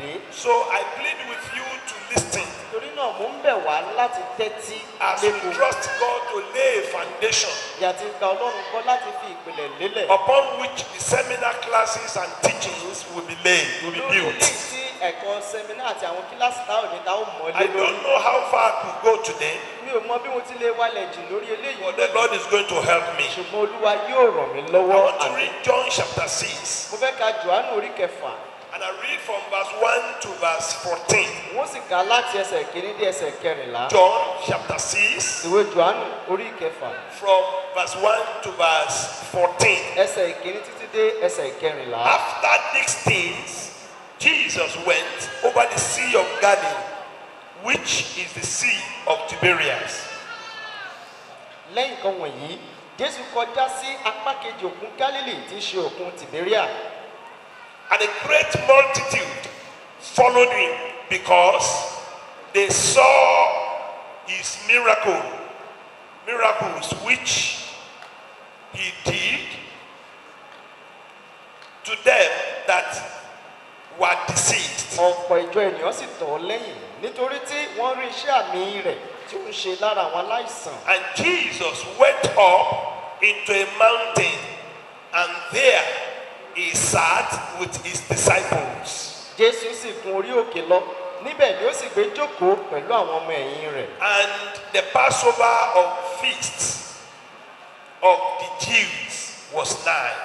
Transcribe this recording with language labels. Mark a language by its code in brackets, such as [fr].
[en] So I plead with you to listen. As we trust God to lay a foundation upon which the seminar classes and teachings will be laid, will be built. [yo] ẹ̀kọ́ sẹ́mínà àti àwọn kíláàsì táwọn ní táwọn mọ̀ lé lórí. [en] I don't know how far I could go today. [yo] Mi ò mọ bí mo ti lè wálẹ̀ jù lórí eléyìí. [en] But the Lord is going to help me. [yo] Ṣùgbọ́n Olúwa yóò ràn mí [en] I [yo] lọ́wọ́. [en] want to read John chapter 6. [yo] Mo fẹ́ ka Jòhánù orí kẹfà. [en] And I read from verse 1 to verse 14. [yo] Wọ́n sì kà láti ẹsẹ̀ kìíní dé ẹsẹ̀ kẹrìnlá. [en] John chapter 6. [yo] Ìwé Jòhánù orí kẹfà. [en] From verse 1 to verse 14. [yo] Ẹsẹ̀ ìkíní títí dé ẹsẹ̀ kẹrìnlá. [en] After these things, Jesus went over the Sea of Galilee, which is the Sea of Tiberias. [yo] Lẹ́yìn kan wọ̀nyí, Jésù kọjá sí apá kejì òkun Gálílì tí í ṣe òkun Tìbéríà. [en] And a great multitude followed him because they saw his miracles which he did to them that were deceived. [yo] Ọ̀pọ̀ ìjọ ènìyàn sì tọ̀ ọ́ lẹ́yìn nítorí tí wọ́n rí iṣẹ́ àmì rẹ̀ tí ó ń ṣe lára àwọn aláìsàn. [en] And Jesus went up into a mountain, and there he sat with his disciples. [yo] Jésù sì gun orí òkè lọ, níbẹ̀ ni ó sì gbé jókòó pẹ̀lú àwọn ọmọ ẹ̀yìn rẹ̀. [en] And the Passover of feasts of the Jews was nigh.